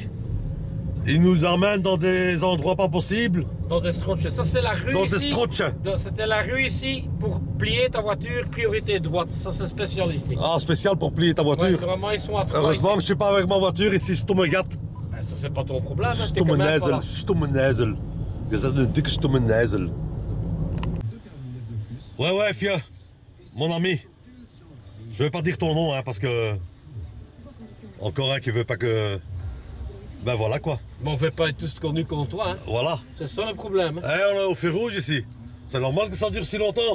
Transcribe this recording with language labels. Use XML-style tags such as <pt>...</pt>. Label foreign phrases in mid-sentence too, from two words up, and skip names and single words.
<fr>Il nous emmène dans des endroits pas possibles. Dans des strotches. Ça, c'est la rue Dans ici. des strotches. C'était la rue ici pour plier ta voiture, priorité droite. Ça, c'est spécial ici. Ah, spécial pour plier ta Ouais, voiture. vraiment, ils sont à 3 Heureusement que ici. je suis pas avec ma voiture ici,</fr> <nl>stomme gat.</nl> <fr>Ben, ça, c'est pas ton problème. Hein. T'es quand Stomme même pas là.</fr> <nl>nezel, stomme nezel.</nl> <fr>Je dis</fr> <nl>dik stomme nezel.</nl> <fr>Ouais, fieu. Mon ami. Je vais pas dire ton nom, hein, parce que. Encore un qui veut pas que. Ben voilà quoi. Mais on fait pas être tous connus contre toi. Hein. Voilà. C'est ça le problème. Hein. Eh, on est au feu rouge ici. C'est normal que ça dure si longtemps.</fr>